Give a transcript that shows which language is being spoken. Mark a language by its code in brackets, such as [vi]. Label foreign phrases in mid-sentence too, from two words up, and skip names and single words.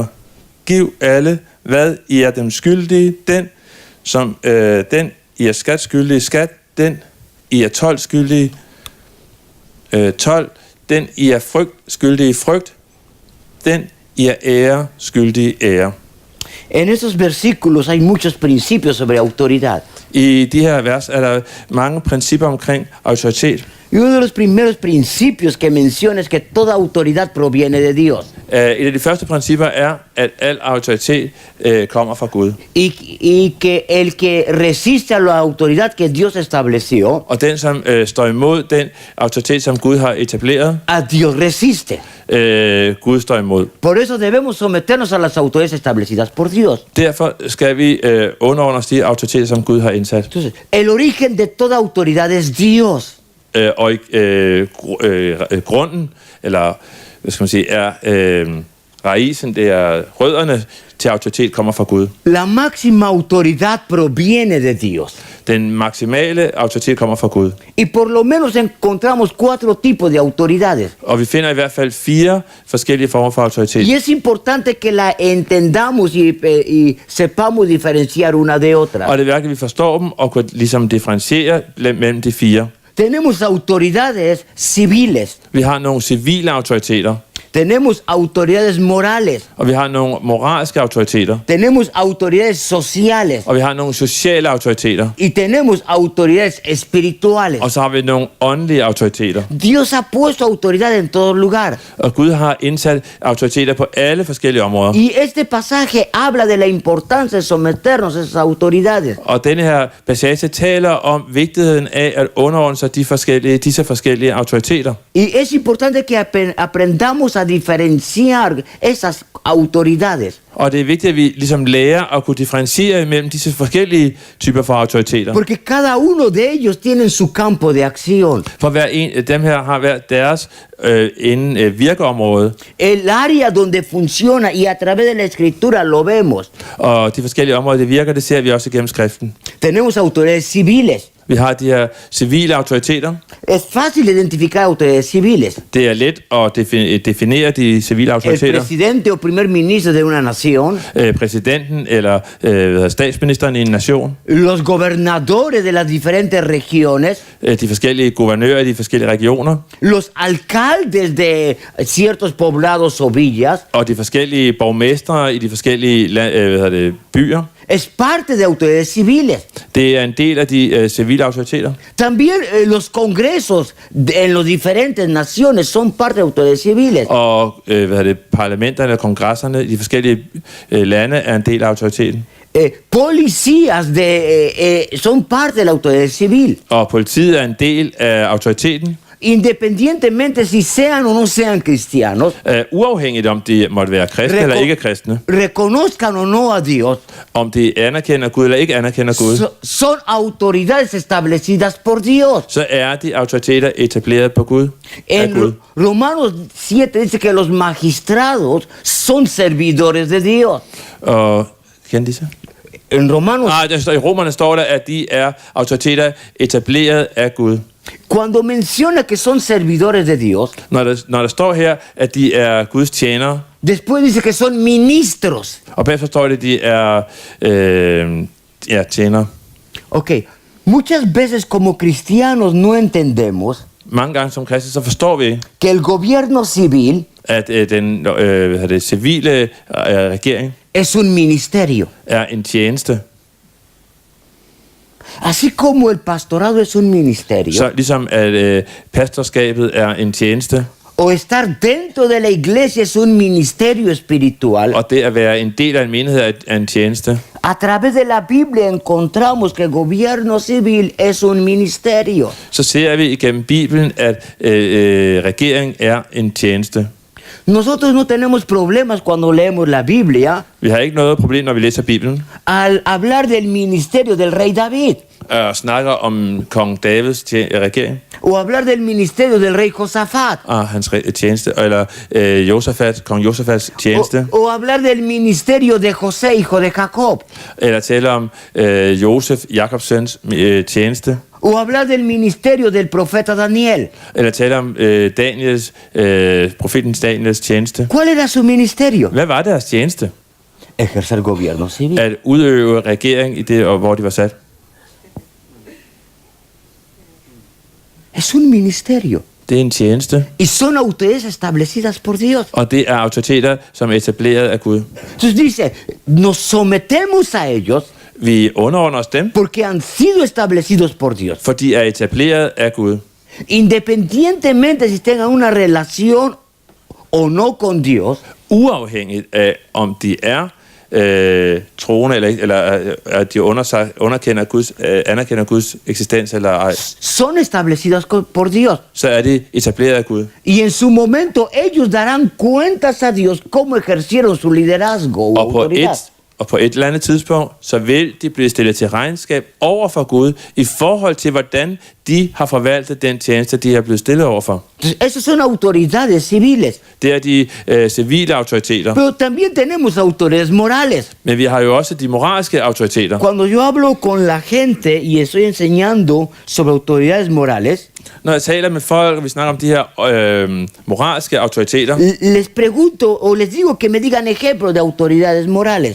[da] Giv alle, hvad I er dem skyldige, den I er skat skyldige skat, den I er told skyldige told, den I er frygt skyldige frygt, den I er ære skyldige ære. [es] En esos versículos hay muchos principios sobre autoridad. [da] I de her vers er der mange principper omkring autoritet. [es] Y uno de los primeros principios que menciona es que toda autoridad proviene de Dios. [da] Et af de første principper er, at al autoritet kommer fra Gud. [es] Y que el que resiste a la autoridad que Dios estableció, [da] Og den, som står imod den autoritet, som Gud har etableret, [es] a Dios resiste. [da] Gud står imod. [es] Por eso debemos someternos a las autoridades establecidas por Dios. [da] Derfor skal vi underordne os de autoriteter, som Gud har indsat. [es] Entonces, el origen de toda autoridad es Dios. [da] Og grunden, eller hvad skal man sige, er raisen, det er rødderne til autoritet kommer fra Gud. [es] La máxima autoridad proviene de Dios. [da] Den maksimale autoritet kommer fra Gud. [es] Y por lo menos encontramos 4 tipos de autoridades. [da] Og vi finder i hvert fald 4 forskellige former for autoritet. [es] Y es importante que la entendamos y sepamos diferenciar una de otra. [da] Og det er virkelig, at vi forstår dem og kan ligesom differentiere mellem de 4. [es] Tenemos autoridades civiles. [da] Vi har nogle civile autoriteter. [es] Tenemos autoridades morales. [da] Og vi har nogle moralske autoriteter. [es] Tenemos autoridades sociales. [da] Og vi har nogle sociale autoriteter. [es] Y tenemos autoridades espirituales. [da] Og så har vi nogle åndelige autoriteter. [es] Dios ha puesto autoridad en todo lugar. [da] Og Gud har indsat autoriteter på alle forskellige områder. [es] Y este pasaje habla de la importancia de someternos a esas autoridades. [da] Og denne her passage taler om vigtigheden af at underordne sig disse forskellige autoriteter. [es] Y es importante que aprendamos a diferenciar esas autoridades. [da] Og det er vigtigt, at vi ligesom lærer at kunne differentiere mellem disse forskellige typer for autoriteter. [es] Porque cada uno de ellos tiene su campo de acción. [da] For hver en af dem her har hver deres virkeområde. [es] El área donde funciona y a través de la escritura lo vemos. [da] Og de forskellige områder, det virker, det ser vi også igennem skriften. [es] Tenemos autoridades civiles. [da] Vi har de her civile autoriteter. [es] Es fácil identificar autoridades civiles. [da] Det er let at definere de civile [es] El [da] autoriteter. [es] presidente o primer ministro de una nación. [da] Præsidenten eller statsministeren i en nation. [es] Los gobernadores de las diferentes regiones. [da] De forskellige guvernører i de forskellige regioner. [es] Los alcaldes de ciertos poblados o villas. [da] Og de forskellige borgmestre i de forskellige byer. [es] Es parte de autoridades civiles. [da] Det er en del af de civile autoriteter. [es] También los congresos en las diferentes naciones son parte de autoridades civiles. [da] Og parlamenterne og kongresserne i de forskellige lande er en del af autoriteten. [es] Policías son parte de la autoridad civil. [da] Og politiet er en del af autoriteten. [es] Independientemente si sean o no sean cristianos, [da] uafhængigt om de måtte være kristne eller ikke kristne, [es] reconozcan o no a Dios, [da] om de anerkender Gud eller ikke anerkender Gud, [es] son autoridades establecidas por Dios. [da] så er de autoriteter etableret på Gud. [es] En Romanos 7 dice que los magistrados son servidores de Dios. [da] Og kender de så? [es] En Romanos, [da] I Romerne står der, at de er autoriteter etableret af Gud. [es] Cuando menciona que son servidores de Dios, [da] Når der står her, at de er Guds tjenere, [es] después dice que son ministros. [da] og bagefter står det, at de er tjenere. [es] Ok, muchas veces como cristianos no entendemos [da] Mange gange som kristne, så forstår vi ikke, [es] que el gobierno civil [da] at den civile regering [es] es un ministerio. [da] er en tjeneste. [es] Así como el pastorado es un ministerio, [da] Så ligesom at pastorskabet er en tjeneste, [es] o estar dentro de la iglesia es un ministerio espiritual, [da] og det at være en del af en menighed er en tjeneste, [es] a través de la Biblia encontramos que el gobierno civil es un ministerio. [da] så ser vi igennem Bibelen, at regeringen er en tjeneste. [es] Nosotros no tenemos problemas cuando leemos la Biblia [da] Vi har ikke noget problem, når vi læser Bibelen, [es] al hablar del ministerio del rey David, [da] og snakker om kong Davids regering, [es] o hablar del ministerio del rey Josafat, [da] og hans tjeneste, eller kong Josafats tjeneste, [es] o hablar del ministerio de José, hijo de Jacob, [da] eller tale om Josef, Jakobs søns tjeneste, [es] o hablar del ministerio del profeta Daniel. [da] eller tale om profetens Daniels tjeneste. [es] ¿Cuál era su ministerio? [da] Hvad var deres tjeneste? [es] Ejercer gobierno civil. [da] At udøve regering i det, hvor de var sat. [es] Es un ministerio. [da] Det er en tjeneste, [es] Y son autoridades establecidas por Dios. [da] og det er autoriteter, som er etableret af Gud. [es] Entonces dice, nos sometemos a ellos [da] Vi underordner os dem, [es] porque han sido establecidos por Dios. [da] for de er etableret af Gud. [es] Independientemente si tengan una relación o no con Dios, [da] Uafhængigt af, om de er troende, eller at de anerkender Guds eksistens eller ej, [es] son establecidas por Dios. [da] så er de etableret af Gud. [es] Y en su momento ellos darán cuentas a Dios cómo ejercieron su liderazgo o autoridad. [da] Og på et eller andet tidspunkt, så vil de blive stillet til regnskab over for Gud, i forhold til, hvordan de har forvaltet den tjeneste, de har blevet stillet overfor. [es] Entonces, esas son autoridades civiles. [da] Det er de civile autoriteter. [es] Pero también tenemos autoridades morales. [da] Men vi har jo også de moralske autoriteter. [es] Cuando yo hablo con la gente y estoy enseñando sobre autoridades morales, [da] Når jeg taler med folk, og vi snakker om de her moralske autoriteter, [es] les pregunto o les digo que me digan ejemplos de autoridades morales.